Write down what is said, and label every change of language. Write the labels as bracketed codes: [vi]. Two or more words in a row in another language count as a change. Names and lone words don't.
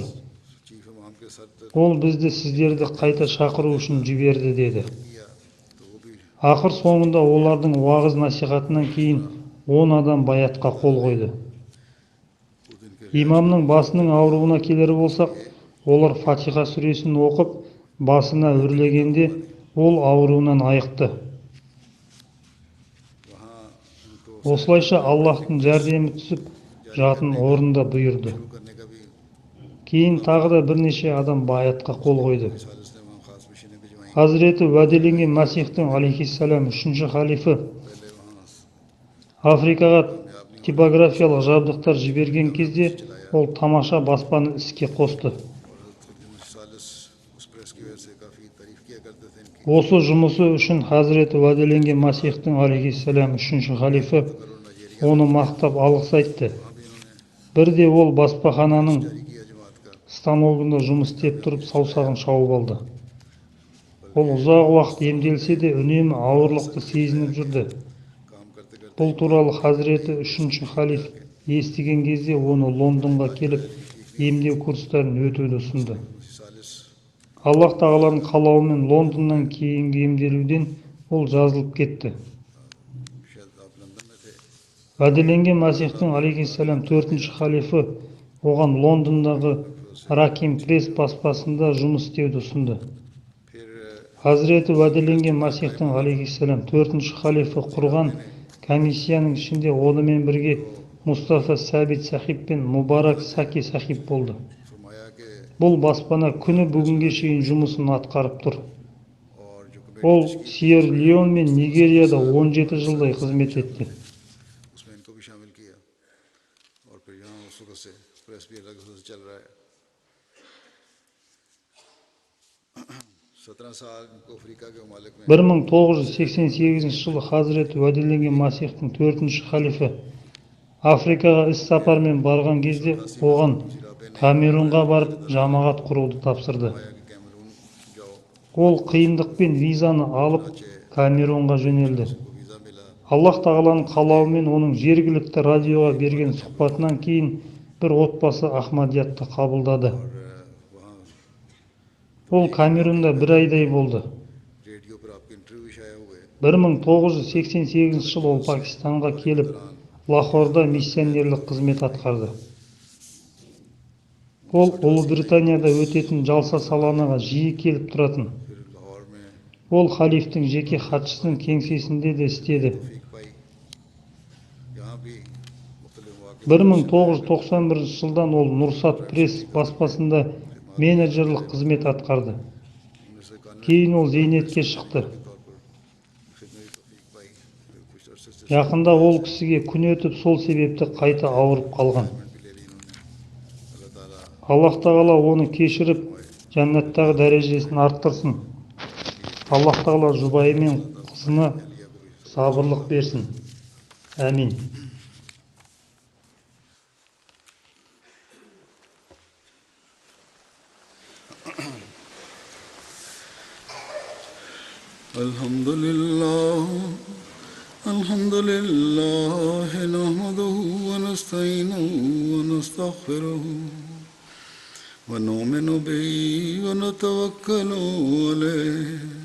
[ur] چیف امام کے سر درد [kk] Ол бізді сіздерді қайта шақыру үшін жіберді деді. [ur] کیا تو وہ بھی [kk] Ақыр соңында олардың уағыз насихатынан кейін 10 адам баятқа қол қойды. [ur] اس دن کے [kk] Имамның басының ауруына келер болсақ, олар Фатиха сүресін оқып, басына үрлегенде ол ауруынан айықты. [ur] وہاں ان کو [kk] Осылайша Аллахтың жәрдемі түсіп, жатын орында бұйырды. [ur] شروع کرنے کا بھی [kk] Кейін тағы да бірнеше адам баятқа қол қойды. [ur] ثالث نے وہاں خاص مشن بھجوائی [kk] Хазіреті уәделенген Мәсихтің алейхиссалам үшінші халифі [ur] پہلے وہاں [kk] Африкаға типографиялық жабдықтар жіберген кезде ол тамаша баспаны іске қосты. [ur] اور ثالث اس پریس کی وجہ سے کافی تعریف کیا کرتے تھے ان کی [kk] Осы жұмысы үшін Хазіреті уәделенген Мәсихтің алейхиссалам үшінші халифі оны мақтап алғыс айтты. [ur] وہاں بھی انہوں نے [kk] Бірде ол баспахананың [ur] جاری کیا جماعت کا [kk] станогында жұмыс істеп тұрып саусағын шауып алды. Ол ұзақ уақыт емделсе де үнемі ауырлықты сезініп жүрді. [ur] کام کرتے کرتے [kk] Бұл туралы Хазіреті 3-ші халиф естіген кезде оны Лондонға келіп емдеу курстарын өтуді ұсынды. [ur] सालिस [kk] Аллах тағаланың қалауымен Лондоннан кейінгі емделуден ол жазылып кетті. [ur] شاید آپ لندن میں تھے [kk] Уәделенген Масихтың алейхиссалам 4-ші халифі оған Лондондағы Раким пресс баспасында жұмыс істеуді ұсынды. [ur] फिर [kk] Хазіреті уәделенген Масихтың алейхиссалам 4-ші халифі құрған комиссияның ішінде онымен бірге Мустафа Сәбит сахиб пен Мубарак Саки сахиб болды. [ur] فرمایا کہ [kk] Бұл баспана күні бүгінге шейін жұмысын атқарып тұр. [ur] اور جو [kk] Ол [ur] कमेटी [kk] Сьерра-Леон мен Нигерияда 17 жылдай қызмет етті. [ur] اس میں ان کو بھی شامل کیا اور پھر یہاں اس وقت سے پریس بھی الگ سے چل رہا ہے 17 سال ان کو افریقہ کے ممالک میں [kk] 1988 жылы Хазіреті уәделенген Масихтың 4-ші халифі Африкаға іс сапармен барған кезде оған Камерунға барып жамағат құруды тапсырды. [ur] آیا کہ کیمرون جاؤ [kk] Ол қиындықпен визаны алып Камерунға жөнелді. [ur] کو ویزا ملا [kk] Аллах тағаланың қалауымен оның жергілікті радиоға берген сұхбатынан кейін бір отбасы Ахмадиятты қабылдады. [ur] اور وہاں [kk] Ол Камерунда бір айдай болды. [ur] ریڈیو پر آپ کے انٹرویو بھی شائع ہوئے [kk] 1988 жылы ол Пакистанға келіп, Лахорда миссионерлік қызмет атқарды. Ол Ұлыбританияда өтетін жалса саланаға жиі келіп тұратын. [ur] پھر لاہور میں [kk] Ол халифтің жеке хатшысының кеңсесінде де істеді. [ur] توفیق پائی یہاں بھی مختلف موقعے [kk] 1991 жылдан ол Нұрсат пресс баспасында менеджерлік қызмет атқарды. [ur] سے قانونی [kk] Кейін ол зейнетке шықты. [ur] طور پر خدمت توفیق پائی پھر کچھ عرصے سے [kk] Жақында ол кісіге күн өтіп сол себепті қайта ауырып қалған. [ur] بھی لے لی انہوں نے اللہ تعالیٰ [kk] Аллах тағала оны кешіріп, жәннаттағы дәрежесін арттырсын. Аллах тағала жұбайы мен қызына сабырлық берсін. Әмин. [ar] الحمد لله نحمده ونستعينه ونستغفره ونؤمن به ونتوكل عليه